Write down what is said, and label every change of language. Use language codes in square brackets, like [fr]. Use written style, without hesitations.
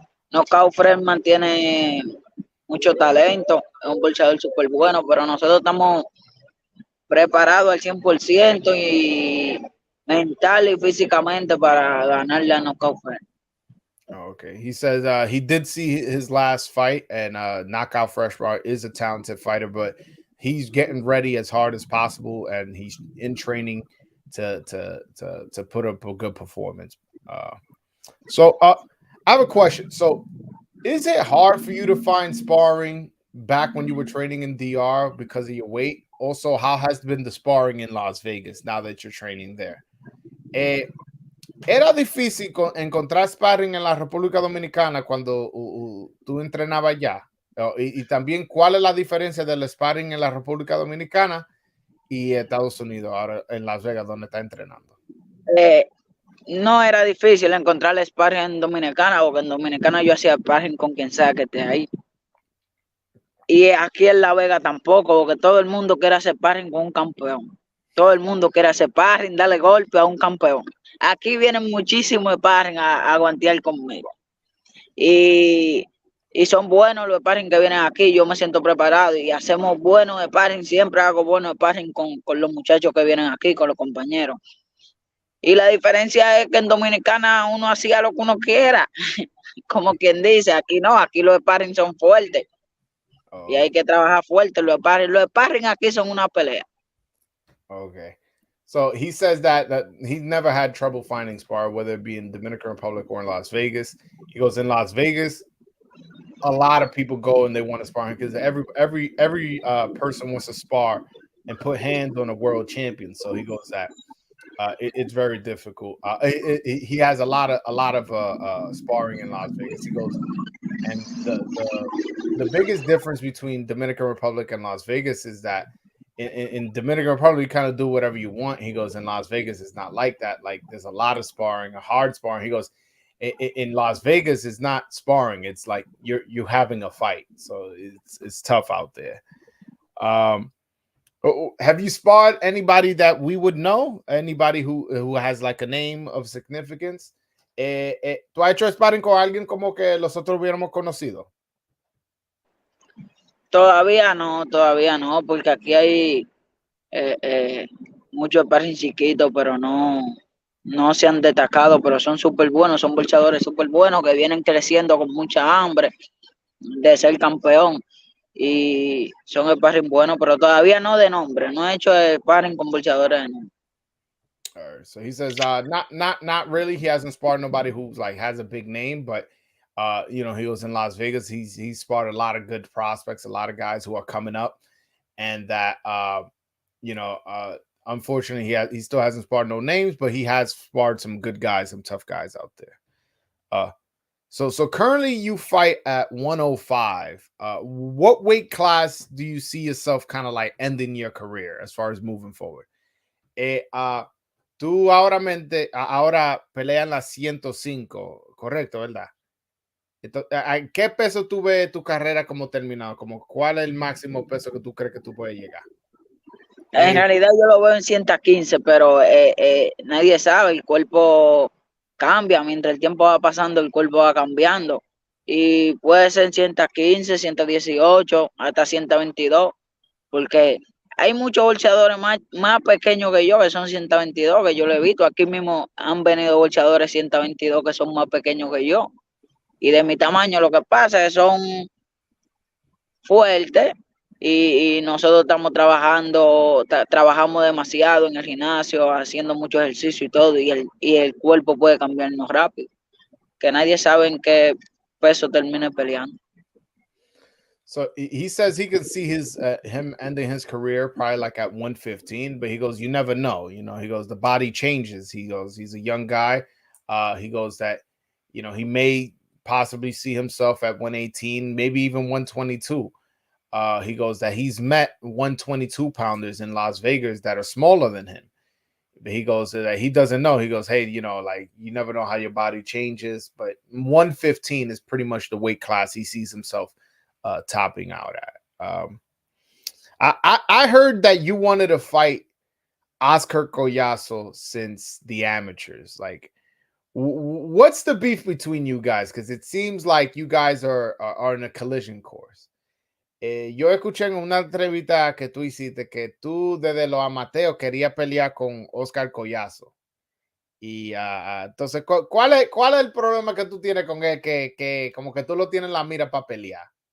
[es] Knockout Freshman tiene mucho talento, es un boxeador súper bueno, pero nosotros estamos preparados al 100% y mental y físicamente para ganarle a Knockout Freshman. [en] Okay, he says he did see his last fight, and Knockout Freshmart is a talented fighter, but he's getting ready as hard as possible, and he's in training to put up a good performance. So I have a question. So is it hard for you to find sparring back when you were training in DR because of your weight? Also, how has been the sparring in Las Vegas now that you're training there? [es] ¿Era difícil encontrar sparring en la República Dominicana cuando tú entrenabas allá? Y también, ¿cuál es la diferencia del sparring en la República Dominicana y Estados Unidos, ahora en Las Vegas, donde está entrenando? No era difícil encontrar sparring en Dominicana, porque en Dominicana yo hacía sparring con quien sea que esté ahí. Y aquí en La Vega tampoco, porque todo el mundo quiere hacer sparring con un campeón. Todo el mundo quiere hacer sparring, darle golpe a un campeón. Aquí vienen muchísimos sparring a guantear conmigo. Y son buenos los sparring que vienen aquí. Yo me siento preparado y hacemos buenos sparring. Siempre hago buenos sparring con los muchachos que vienen aquí, con los compañeros. Y la diferencia es que en Dominicana uno hacía lo que uno quiera. Como quien dice, aquí no, aquí los sparring son fuertes. Y hay que trabajar fuerte. Los sparring aquí son una pelea. [en] Okay. So he says that he's never had trouble finding spar, whether it be in Dominican Republic or in Las Vegas. He goes, in Las Vegas, a lot of people go and they want to spar because every person wants to spar and put hands on a world champion. So he goes that it's very difficult. He has a lot of sparring in Las Vegas. He goes, and the biggest difference between Dominican Republic and Las Vegas is that in Dominican Republic, you kind of do whatever you want. He goes, in Las Vegas, it's not like that. Like, there's a lot of sparring, a hard sparring. He goes, in Las Vegas, it's not sparring. It's like you're having a fight. So it's tough out there. Have you sparred anybody that we would know? Anybody who has like a name of significance? [es] ¿Tú has hecho sparring con alguien como que nosotros hubiéramos conocido? Todavía no, porque aquí hay muchos sparring chiquitos, pero no se han destacado, pero son súper buenos, son boxeadores súper buenos que vienen creciendo con mucha hambre de ser campeón. y son sparring buenos, pero todavía no de nombre. No he hecho sparring con boxeadores de nombre. [en] All right. So he says, not really. He hasn't sparred nobody who's like has a big name, but you know, he was in Las Vegas. He's sparred a lot of good prospects, a lot of guys who are coming up, and that you know, unfortunately, he still hasn't sparred no names, but he has sparred some good guys, some tough guys out there. So currently you fight at 105. What weight class do you see yourself kind of like ending your career as far as moving forward? [es] Tú ahora peleas en las 105, correcto, ¿verdad? Entonces, ¿a qué peso tú ves tu carrera como terminado? Como, ¿cuál es el máximo peso que tú crees que tú puedes llegar? En realidad yo lo veo en 115, pero nadie sabe, el cuerpo cambia, mientras el tiempo va pasando, el cuerpo va cambiando. Y puede ser 115, 118, hasta 122, porque hay muchos bolseadores más pequeños que yo, que son 122, que yo lo he visto. Aquí mismo han venido bolseadores 122 que son más pequeños que yo. Y de mi tamaño, lo que pasa es que son fuertes y nosotros estamos trabajamos demasiado en el gimnasio, haciendo mucho ejercicio y todo, y el cuerpo puede cambiarnos rápido, que nadie sabe en qué peso termine peleando. [en] So he says he can see him ending his career probably like at 115, but he goes, you never know. You know, he goes, the body changes. He goes, he's a young guy. He goes that, you know, he may possibly see himself at 118, maybe even 122. He goes that he's met 122 pounders in Las Vegas that are smaller than him. But he goes that he doesn't know. He goes, hey, you know, like you never know how your body changes, but 115 is pretty much the weight class he sees himself topping out at. I heard that you wanted to fight Oscar Collazo since the amateurs. Like, what's the beef between you guys? Because it seems like you guys are in a collision course. [es] Yo escuché en una entrevista que tú hiciste que tú desde los amateos querías pelear con Oscar Collazo. Y entonces, ¿cuál es el problema que tú tienes con él? Que como que tú lo tienes en la mira para pelear.